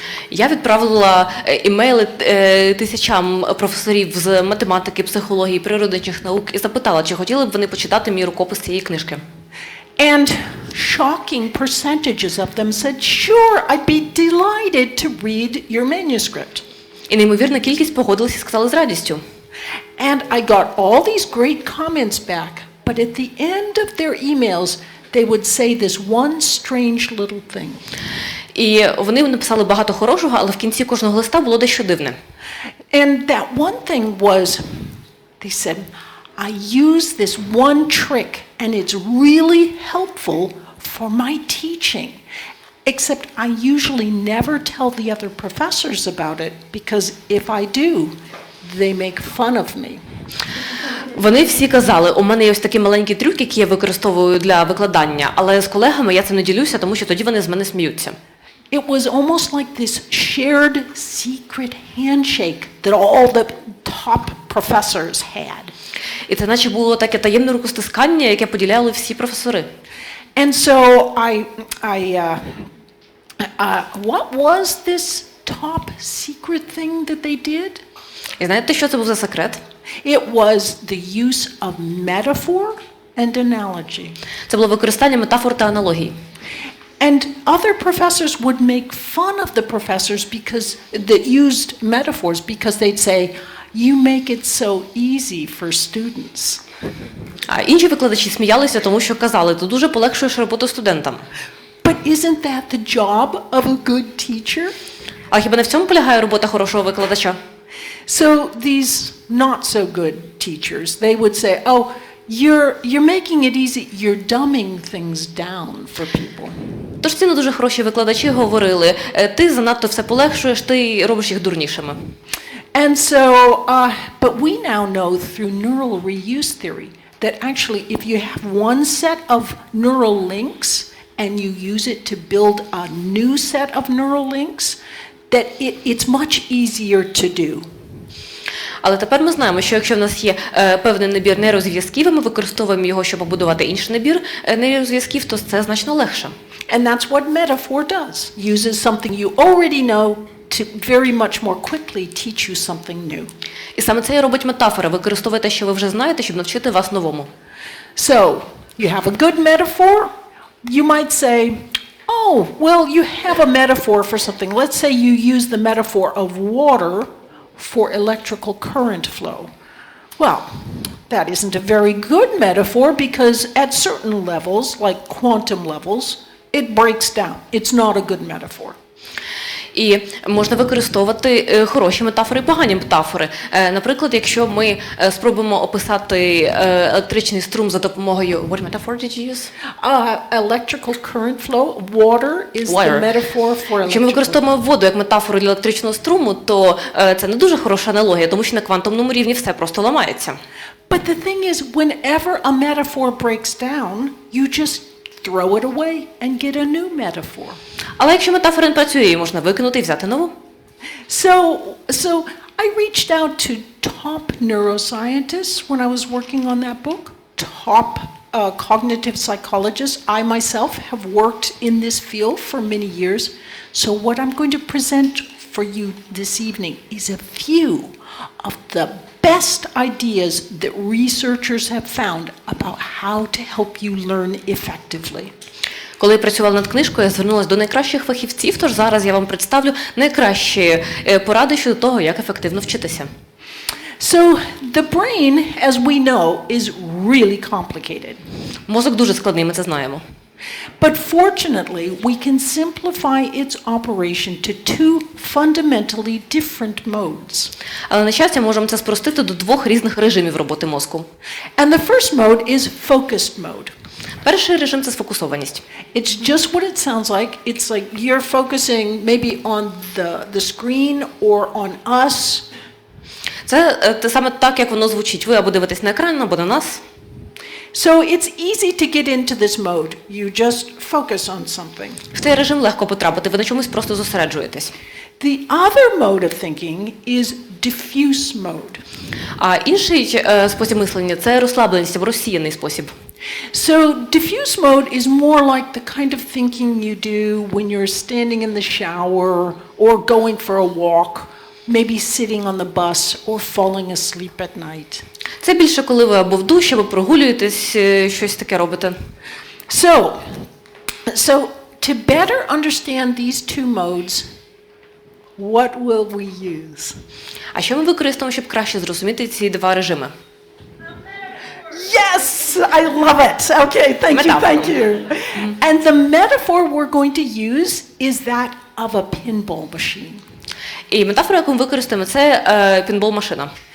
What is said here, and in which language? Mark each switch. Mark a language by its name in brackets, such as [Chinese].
[Ukrainian] Я відправила імейли тисячам професорів з математики, психології, природничих наук і запитала, чи хотіли б вони почитати мій рукопис цієї книжки. [English] And shocking percentages of them said, sure, I'd be delighted to read your manuscript. [Ukrainian] І неймовірна кількість погодилися і сказали з радістю. [English] And I got all these great comments back, but at the end of their emails, they would say this one strange little thing. [Ukrainian] І вони написали багато хорошого, але в кінці кожного листа було дещо дивне. [English] And that one thing was, they said, I use this one trick and it's really helpful for my teaching. Except I usually never tell the other professors about it because if I do, they make fun of me. [Ukrainian] Вони всі казали, у мене є ось такий маленький трюк, який я використовую для викладання, але з колегами я цим не ділюся, тому що тоді вони з мене сміються. [English] It was almost like this shared secret handshake that all the top professors had. [Ukrainian] І це наче було таке таємне рукостискання, яке поділяли всі професори. [English] And so what was this top secret thing that they did? [Ukrainian] І знаєте, що це був за секрет? [English] It was the use of metaphor and analogy. [Ukrainian] Це було використання метафор та аналогій. [English] And other professors would make fun of the professors that used metaphors because they'd say, you make it so easy for students. [Ukrainian] А інші викладачі сміялися, тому що казали, ти дуже полегшуєш роботу студентам. [English] But isn't that the job of a good teacher? [Ukrainian] А хіба не в цьому полягає робота хорошого викладача? [English] So these not so good teachers, they would say, oh, you're making it easy, you're dumbing things down for people. [Ukrainian] Тож ці не дуже хороші викладачі говорили, ти занадто все полегшуєш, ти робиш їх дурнішими. [English] And so, but we now know through neural reuse theory that actually if you have one set of neural links and you use it to build a new set of neural links, that it's much easier to do. [Ukrainian] Але тепер ми знаємо, що якщо в нас є певний набір нейрозв'язків, і ми використовуємо його, щоб побудувати інший набір нейрозв'язків, то це значно легше. [English] And that's what metaphor does. Uses something you already know to very much more quickly teach you something new. [Ukrainian] І саме це і робить метафора. Використовує те, що ви вже знаєте, щоб навчити вас новому. [English] So, you have a good metaphor. You might say, oh, well, you have a metaphor for something. Let's say you use the metaphor of water for electrical current flow. Well, that isn't a very good metaphor because at certain levels, like quantum levels, it breaks down. It's not a good metaphor. [Ukrainian] І можна використовувати хороші метафори і погані метафори. Наприклад, якщо ми спробуємо описати електричний струм за допомогою... [English] What metaphor did you use? Electrical current flow. Water is the metaphor for [Ukrainian] Якщо ми використовуємо воду як метафору для електричного струму, то це не дуже хороша аналогія, тому що на квантовому рівні все просто ламається. [English] But the thing is, whenever a metaphor breaks down, you just throw it away and get a new metaphor. [Ukrainian] Але якщо метафора не працює, її можна викинути і взяти нову. [English] So I reached out to top neuroscientists when I was working on that book, top cognitive psychologists. I myself have worked in this field for many years. So what I'm going to present for you this evening is a few of the best ideas that researchers have found about how to help you learn effectively. [Ukrainian] Коли я працювала над книжкою, я звернулася до найкращих фахівців, тож зараз я вам представлю найкращі поради щодо того, як ефективно вчитися. [English] So the brain, as we know, is really complicated. [Ukrainian] Мозок дуже складний, ми це знаємо. [English] But fortunately, we can simplify its operation to two fundamentally different modes. [Ukrainian] Але, на щастя, можемо це спростити до двох різних режимів роботи мозку. [English] And the first mode is focused mode. [Ukrainian] Перший режим – це сфокусованість. [English] It's just what it sounds like. It's like you're focusing maybe on the screen or on us. [Ukrainian] Це саме так, як воно звучить. Ви або дивитесь на екран, або на нас. [English] So it's easy to get into this mode. You just focus on something. [Ukrainian] В цей режим легко потрапити, ви на чомусь просто зосереджуєтесь. [English] The other mode of thinking is diffuse mode. [Ukrainian] А інший спосіб мислення – це розслабленість або розсіяний спосіб. [English] So diffuse mode is more like the kind of thinking you do when you're standing in the shower or going for a walk, maybe sitting on the bus or falling asleep at night. [Ukrainian] Це більше, коли ви або в душі, або прогулюєтесь, щось таке робите. [English] So to better understand these two modes, what will we use? [Ukrainian] А що ми використовуємо, щоб краще зрозуміти ці два режими? [English] Yes, I love it. Okay, thank you. And the metaphor we're going to use is that of a pinball machine. [Ukrainian] І метафора, яку ми використаємо, це пінбол-машина.